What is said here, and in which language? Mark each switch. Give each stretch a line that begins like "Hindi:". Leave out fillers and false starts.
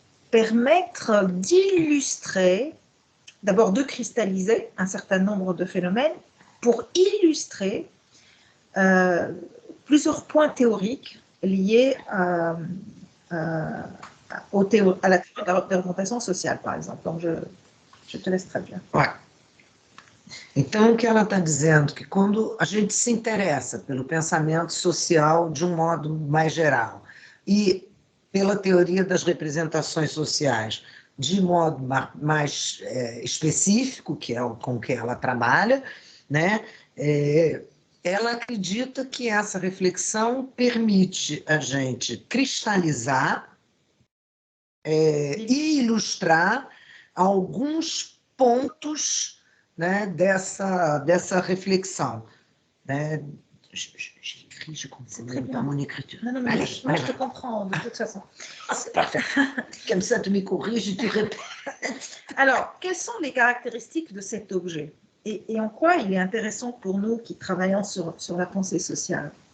French: permettre d'illustrer, d'abord de cristalliser un certain nombre de phénomènes pour illustrer plusieurs points théoriques liés à la théorie des représentations sociales, par exemple. Donc, je te laisse traduire. Ouais.
Portuguese: Então, o que ela está dizendo é que quando a gente se interessa pelo pensamento social de um modo mais geral e pela teoria das representações sociais de modo mais específico, que é com que ela trabalha, né? Ela acredita que essa reflexão permite a gente cristalizar e ilustrar alguns pontos, né, dessa reflexão. Né?
French: Je concentre pas mon écriture. Non, mais moi, je te comprends, de toute façon. C'est parfait. Comme ça, tu me corriges et tu répètes. Alors, quelles sont les caractéristiques de cet objet et en quoi il est intéressant pour nous qui travaillons sur la pensée sociale?